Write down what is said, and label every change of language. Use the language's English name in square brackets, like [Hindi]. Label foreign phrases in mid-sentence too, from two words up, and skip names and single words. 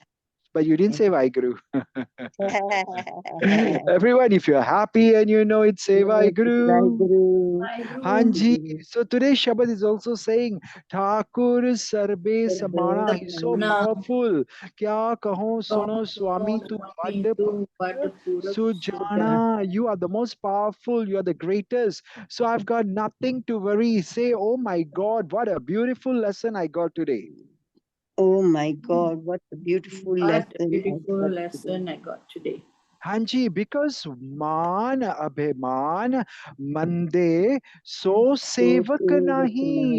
[English] But you didn't say Vaiguru. Everyone, if you're happy and you know it, say Vaiguru. Hanji. So today's Shabad is also saying [Punjabi] ਠਾਕੁਰ ਸਰਬੇ ਸਮਾਣਾ. [English] He's so powerful. [Punjabi] ਕਿਆ ਕਹਉ ਸੁਨਉ ਸੁਆਮੀ ਤੂ ਬਡ ਸੁਜਾਨਾ. [English] You are the most powerful. You are the greatest. So I've got nothing to worry. Say, oh my God, what a beautiful lesson I got today. Oh my God, what a beautiful What a lesson I beautiful got lesson today. I got today. [Punjabi] ਹਾਂਜੀ, because ਮਨ ਅਭਿਮਾਨ ਮੰਡੇ ਸੋ ਸੇਵਕ ਨਾਹੀ.